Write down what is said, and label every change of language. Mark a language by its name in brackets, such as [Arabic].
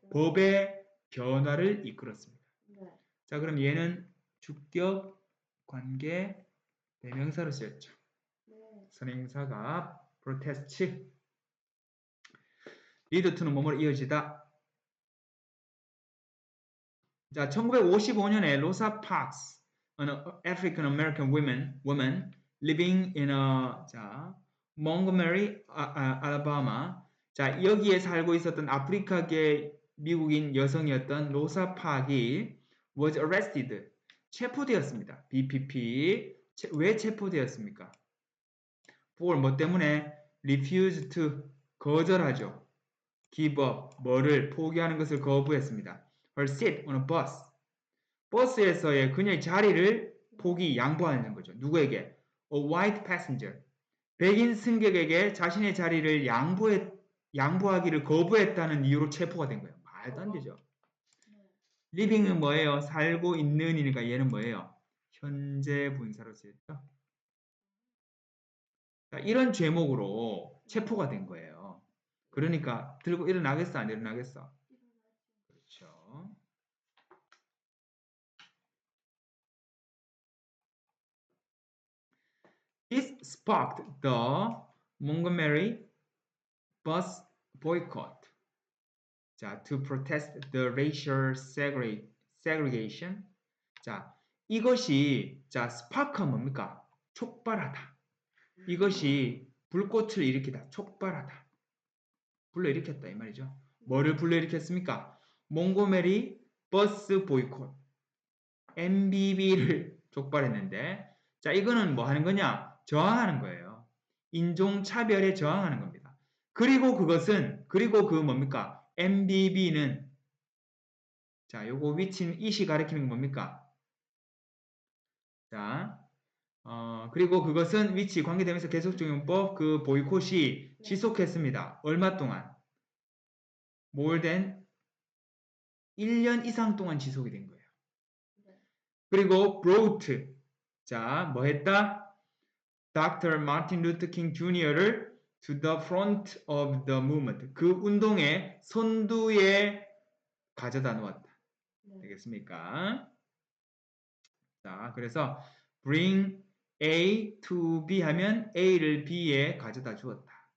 [Korean] 법의 변화를 이끌었습니다. 자, 그럼 얘는 주격 관계 대명사로 쓰였죠. 선행사가 protest. [English] lead to는 [Korean] 뭐뭐로 이어지다. 자, 1955년에 로사 파크스, [English] an African American woman living in Montgomery, 알라바마. [Korean] 자, 여기에 살고 있었던 아프리카계 미국인 여성이었던 로사 파크이 [English] was arrested, [Korean] 체포되었습니다. BPP. 왜 체포되었습니까? for 뭐 때문에? [English] refused to, [Korean] 거절하죠. [English] give up, [Korean] 뭐를 포기하는 것을 거부했습니다. [English] her seat on a bus. [Korean] 버스에서의 그녀의 자리를 양보하는 거죠. 누구에게? [English] A white passenger. [Korean] 백인 승객에게 자신의 자리를 양보하기를 거부했다는 이유로 체포가 된 거예요. 말도 안 되죠. living은 뭐예요? 살고 있는이니까 얘는 뭐예요? 현재 분사로 쓰였죠. 자, 이런 죄목으로 체포가 된 거예요. 그러니까 들고 일어나겠어? 안 일어나겠어? 그렇죠. [English] This sparked the Montgomery bus boycott. [Korean] 자, [English] to protest the racial segregation. [Korean] 자, 이것이 spark가 뭡니까? 촉발하다. 이것이 불꽃을 일으키다. 촉발하다. 불러일으켰다 이 말이죠. 뭐를 불러일으켰습니까? 몽고메리 버스 보이콧. MBB를 촉발했는데, 자, 이거는 뭐 하는 거냐? 저항하는 거예요. 인종차별에 저항하는 겁니다. 그리고 그 뭡니까? MBB는, 자, 요거 위치는 이시 가리키는 건 뭡니까? 자, 그리고 그것은 위치 관계되면서 계속적용법 그 보이콧이 지속했습니다. 얼마 동안? [English] more than [Korean] 1년 이상 동안 지속이 된 거예요. 그리고 [English] brought, [Korean] 자, 뭐 했다? [English] Dr. Martin Luther King Jr.를 to the front of the movement. [Korean] 그 운동의 선두에 가져다 놓았다. 되겠습니까? 자, 그래서 [English] bring A to B [Korean] 하면 A를 B에 가져다 주었다.